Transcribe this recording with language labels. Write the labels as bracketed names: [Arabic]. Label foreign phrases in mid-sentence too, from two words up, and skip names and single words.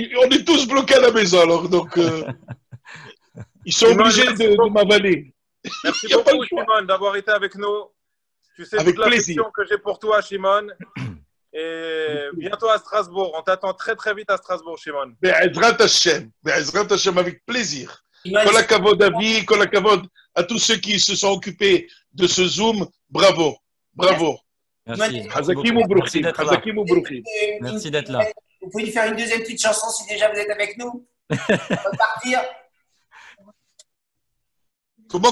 [French] On est tous bloqués à la maison, alors. Donc, Ils sont obligés de m'avaler. Merci beaucoup, Shimon, d'avoir été avec nous. Tu sais toute l'affection que j'ai pour toi, Shimon. Et bientôt à Strasbourg. On t'attend très très vite à Strasbourg, Shimon. [Hebrew] בעזרת השם, [French] avec plaisir. [Hebrew] כל הכבוד [French] Avi, [Hebrew] כל הכבוד [French] à tous ceux qui se sont occupés de ce Zoom. Bravo, bravo. Merci. Merci d'être là. Vous pouvez lui faire une deuxième petite chanson si déjà vous êtes avec nous. On va partir. Comment